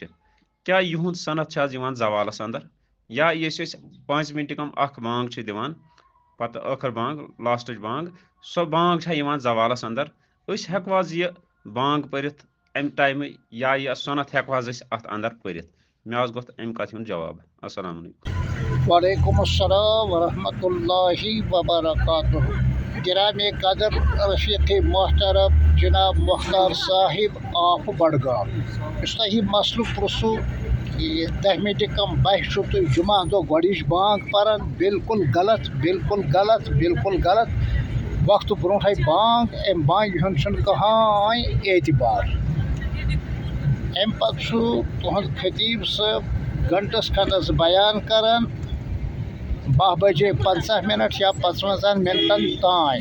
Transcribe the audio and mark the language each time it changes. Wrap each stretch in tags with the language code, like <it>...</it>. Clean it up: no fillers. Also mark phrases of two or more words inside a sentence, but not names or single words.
<ks>کیٛاہ یِہُنٛد صنعت چھِ حظ یِوان زوالس اندر یا یُس أسۍ 5 مِنٹہِ کم 1 بانٛگ چھِ دِوان پتہٕ ٲخر بانٛگ لاسٹٕچ بانٛگ سۄ بانٛگ چھےٚ یِوان زوالس اندر. أسۍ ہٮ۪کوا حظ یہِ بانٛگ پٔرِتھ امہِ ٹایمہٕ یا یہِ صنعت ہٮ۪کوا حظ أسۍ اَتھ اندر پٔرِتھ؟ مےٚ حظ گوٚژھ امہِ کتھِ ہُنٛد جواب.</ks> <ar>السلام علیکم. وعلیکم السلام ورحمۃ اللہ وبرکاتہ.</ar> <ur>گرام قدر رفیق محترم جناب مختار صاحب آف بڈگام.</ur> <ks>اس تۄہہِ مسلہٕ پرٛژھو یہِ 10 مِنٹہِ کم 2 چھُو تُہۍ جمعہ دۄہ گۄڈٕنِچ بانٛگ پران. بالکل غلط بالکل غلط بالکل غلط. وقتہٕ برونٛٹھٕے بانٛگ امہِ بانٛگہِ ہُنٛد چھُنہٕ کٕہۭنۍ اعتبار. امہِ پتہٕ چھُ تُہُنٛد خطیب صٲب گنٹس کھنٛڈس بیان کران 12 بجے 50 مِنٹ یا 55 مِنٹن تام.</ks>